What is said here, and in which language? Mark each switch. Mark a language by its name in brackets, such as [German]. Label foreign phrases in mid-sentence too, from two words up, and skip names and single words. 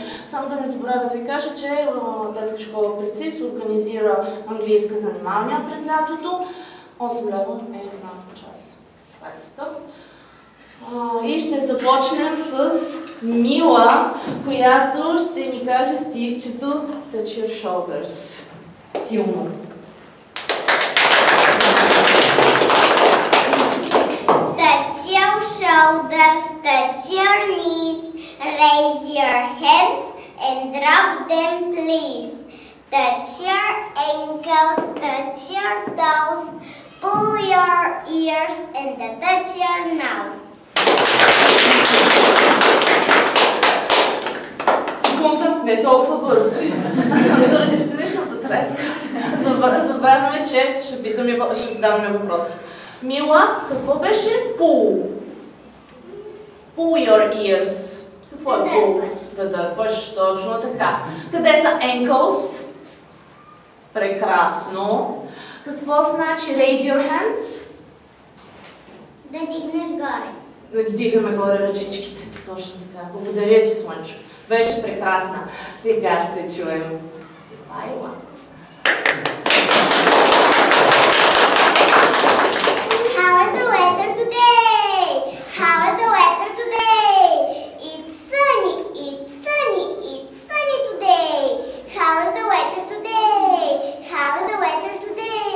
[Bulgarian] Само да не забравя да ви кажа, че детска школа Прецис организира английска занимания през лятото. 8 лева е една час. Това е и ще започнем с Мила, която ще ни каже стихчето Touch Your Shoulders. Силно. [English] Touch your shoulders, touch your knees, raise your hands and drop them please. Touch your ankles, touch your toes, pull your ears and touch your nose. [Bulgarian] Секунда, не толкова бързо. Заради сценичната треска забавяме, че ще задаваме въпроси. Мила, какво беше [English] pull? Pull your ears. [Bulgarian] Какво е pull? Да дърпаш, точно така. Къде са ankles? Прекрасно. Какво значи [English] raise your hands? [Bulgarian] Да дигнеш горе. Да дигаме горе ръчичките. Точно така. Благодаря ти, Слънчо. Беше прекрасна. Сега ще чуем Айла. [English] How is the weather today? How is the weather today? It's sunny, it's sunny, it's sunny today. How is the weather today? How is the weather today?